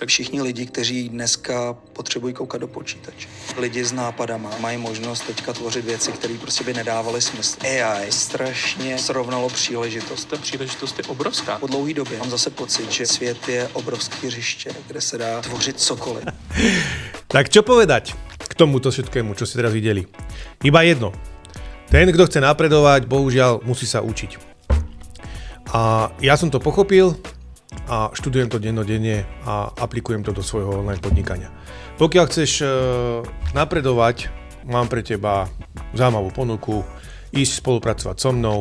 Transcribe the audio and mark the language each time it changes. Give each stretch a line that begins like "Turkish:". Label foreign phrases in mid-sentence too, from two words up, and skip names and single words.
Czech: Všichni lidi, kteří dneska potřebují koukat do počítače. Lidi s nápadama mají možnost teďka tvořit věci, které prostě by nedávaly smysl. AI strašně srovnalo příležitost. Ta příležitost je obrovská. Po dlouhé době mám zase pocit, že svět je obrovský hřiště, kde se dá tvořit cokoliv.
Slovak: Tak čo povedať k tomuto všetkému, čo ste teraz videli? Iba jedno. Ten, kto chce napredovať, bohužiaľ musí sa učiť. A ja som to pochopil a študujem to dennodenne a aplikujem to do svojho online podnikania. Pokiaľ chceš napredovať, mám pre teba zaujímavú ponuku, ísť spolupracovať so mnou.